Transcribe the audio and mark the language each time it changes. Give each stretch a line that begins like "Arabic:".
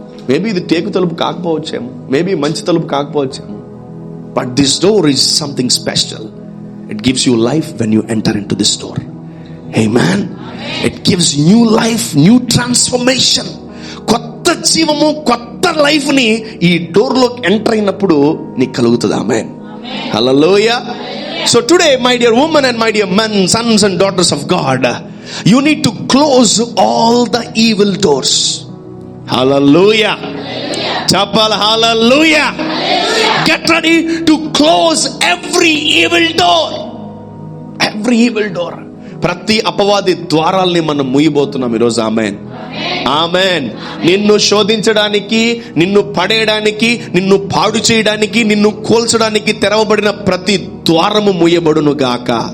English: maybe
Telugu: ఇది టేకు తలుపు కాకపోవచ్చేమో,
English: maybe
Telugu: మంచి తలుపు కాకపోవచ్చేమో,
English: But this door is something special. It gives you life when you enter in to this door. Amen. It gives new life, new transformation.
Telugu: కొత్త జీవము, కొత్త life ని ఈ డోర్ లోకి ఎంటర్ అయినప్పుడు నీకు కలుగుతుంది. ఆమేన్. Hallelujah.
English: So today, my dear women and my dear men, sons and daughters of God, you need to close all the evil doors. Hallelujah. Chapal, hallelujah. Get ready to close every evil door. Every evil door.
Telugu: ప్రతి అపవాది ద్వారాల్ని మనం మూయబోతున్నాం ఈరోజు. ఆమేన్. ఆమేన్. నిన్ను శోధించడానికి, నిన్ను పడేయడానికి, నిన్ను పాడు చేయడానికి, నిన్ను కోల్చడానికి తెరవబడిన ప్రతి ద్వారము మూయబడును గాక.